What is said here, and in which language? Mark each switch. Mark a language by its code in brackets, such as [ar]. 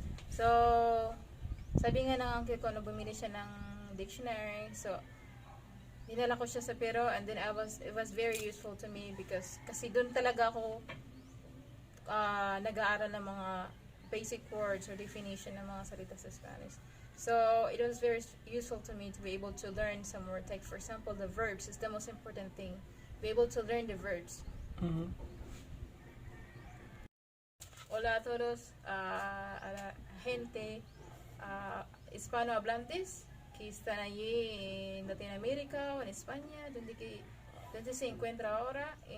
[tl] So, sabi nga ng uncle ko na bumili siya ng dictionary. So, dinala ko siya sa Peru, [en] and then it was very useful to me because [tl] kasi doon talaga ako nag-aaral ng mga [en] basic words or definition [tl] ng mga salita sa Spanish. [en] So it was very useful to me to be able to learn some words. Like for example, the verbs is the most important thing. Be able to learn the verbs. Mm-hmm. [es] Hola a todos, a la gente hispanohablantes que están allí en Latinoamérica o en España, donde se encuentra ahora.